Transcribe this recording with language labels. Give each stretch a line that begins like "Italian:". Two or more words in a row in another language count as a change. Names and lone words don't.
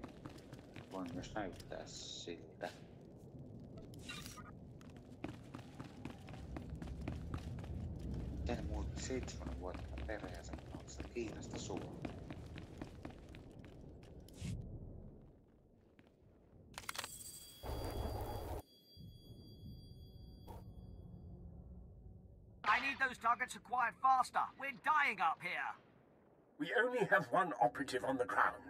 Finnish: Voin myös näyttää siltä. Miten muutti 7 vuotta perheensä kanssa Kiinasta Suomeen?
English: I need those targets acquired faster. We're dying up here. We only have one operative on the ground.